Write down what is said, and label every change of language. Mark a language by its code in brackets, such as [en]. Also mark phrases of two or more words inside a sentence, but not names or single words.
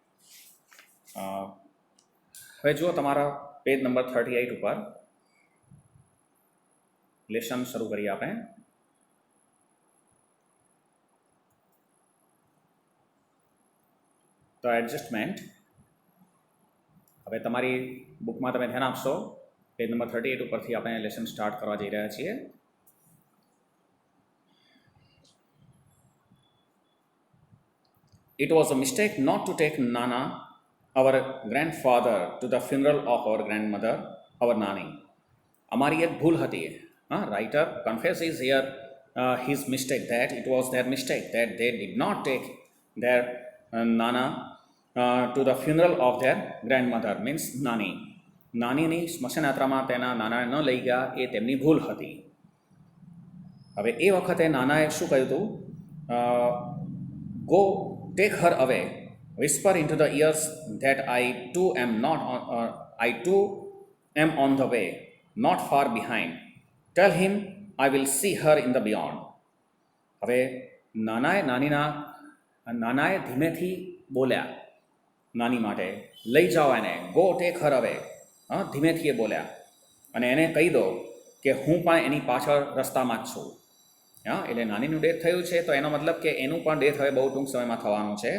[gu] હવે જુઓ તમારા [en] page number [gu] 38 ઉપર લેશન શરૂ કરીએ આપણે. તો એડજસ્ટમેન્ટ, હવે તમારી બુકમાં તમે ધ્યાન આપશો, [en] page number [gu] 38 ઉપરથી આપણે [en] lesson start [gu] કરવા જઈ રહ્યા છીએ. [en] It was a mistake not to take Nana, our grandfather, to the funeral of our grandmother, our Nani. [gu] અમારી એક ભૂલ હતી. [en] Writer confesses here his mistake, that it was their mistake that they did not take their Nana to the funeral of their grandmother, means Nani. [gu] નાનીની સ્મશાન યાત્રામાં તેના નાનાને ન લઈ ગયા એ તેમની ભૂલ હતી. હવે એ વખતે નાનાએ શું કહ્યું હતું? [en] go take her away, whisper into the ears that I too am on the way, not far behind. Tell him I will see her in the beyond. [gu] હવે નાનાએ ધીમેથી બોલ્યા નાની માટે, લઈ જાઓ એને, [en] go take her away, [gu] ધીમેથી એ બોલ્યા, અને એને કહી દો કે હું પણ એની પાછળ રસ્તામાં જ છું. એટલે નાનીનું ડેથ થયું છે તો એનો મતલબ કે એનું પણ ડેથ હવે બહુ ટૂંક સમયમાં થવાનું છે.